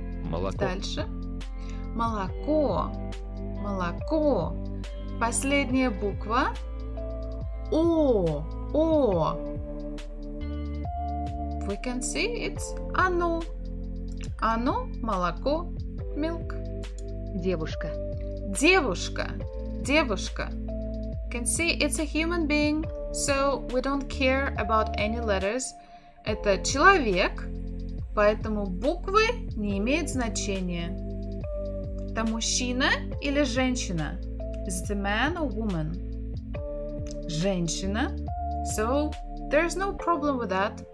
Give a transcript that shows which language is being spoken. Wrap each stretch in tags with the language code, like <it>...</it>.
<ru>Молоко. Дальше. Молоко. Молоко. Последняя буква. О. О.</ru> <en>We can see it's оно.</en> <ru>Оно, молоко, milk. Девушка. Девушка. Девушка.</ru> <en>Can see it's a human being, so we don't care about any letters.</en> <ru>Это человек, поэтому буквы не имеют значения. Это мужчина или женщина?</ru> <en>Is it a man or woman? Женщина. So there's no problem with that.</en>